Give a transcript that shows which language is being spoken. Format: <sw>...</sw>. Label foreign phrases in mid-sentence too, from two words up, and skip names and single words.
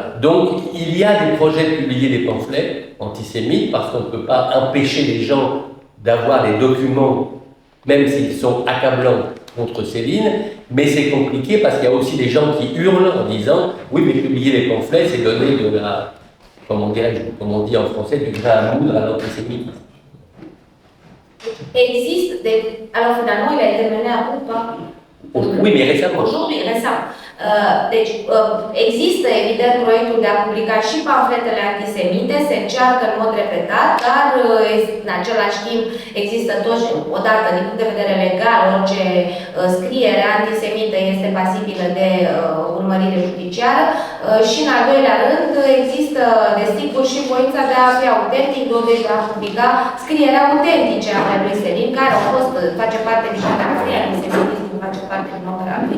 <fr>Donc, il y a des projets de publier des pamphlets antisémites parce qu'on ne peut pas empêcher les gens d'avoir des documents, même s'ils sont accablants contre Céline, mais c'est compliqué parce qu'il y a aussi des gens qui hurlent en disant « Oui, mais publier les pamphlets, c'est donner de la, comment dirais-je, comme on dit en français, du grain à moudre à l'antisémitisme. » Existe alors finalement il a été mené à bout pas? Oui, mais récemment. Aujourd'hui, récent.</fr> <ro>Deci, există evident proiectul de a publica și pamfletele antisemite, se încearcă în mod repetat, dar în același timp există toți, odată din punct de vedere legal, orice scriere antisemită este pasibilă de urmărire judiciară și în al doilea rând există desigur și voința de a fi autentic, de a publica scrieri autentice ale lui Selin, care au fost, face parte din biografia antisemitismului, face parte din opera lui.</ro>